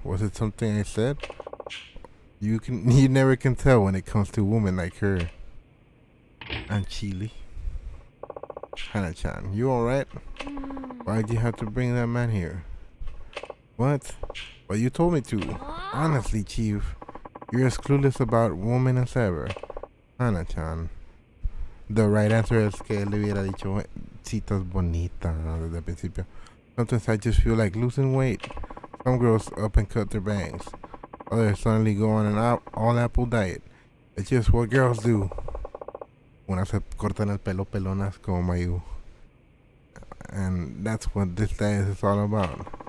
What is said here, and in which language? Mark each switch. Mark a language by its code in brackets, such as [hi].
[en] Was it something I said? You never can tell when it comes to a woman like her. And Chile. Hana-chan, you alright? Why'd you have to bring that man here? What? Well, you told me to. Honestly, Chief, you're as clueless about women as ever. Hana-chan. The right answer is [es] que le hubiera dicho citas bonitas desde el principio. [en] Sometimes I just feel like losing weight. Some girls up and cut their bangs. Others suddenly go on an all apple diet. It's just what girls do. [es] Unas se cortan el pelo pelonas como Mayu. [en] And that's what this diet is all about.